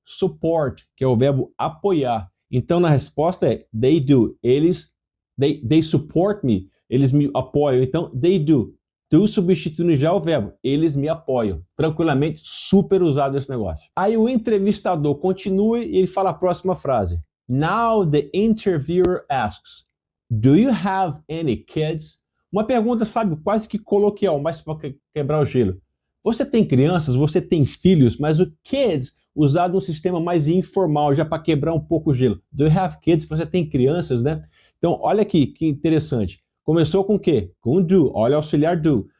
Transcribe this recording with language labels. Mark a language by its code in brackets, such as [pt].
[pt] Support, que é o verbo apoiar. Então na resposta é [en] they do. They support me. [pt] Eles me apoiam. Então [en] they do. [pt] Do substituindo já o verbo. Eles me apoiam. Tranquilamente, super usado esse negócio. Aí o entrevistador continua e ele fala a próxima frase. [en] Now the interviewer asks, do you have any kids? [pt] Uma pergunta, sabe, quase que coloquial, mas para quebrar o gelo. Você tem crianças, você tem filhos, mas o kids usado num sistema mais informal, já para quebrar um pouco o gelo. [en] Do you have kids? [pt] Você tem crianças, né? Então, olha aqui, que interessante. Começou com o quê? Com do. Olha o auxiliar do.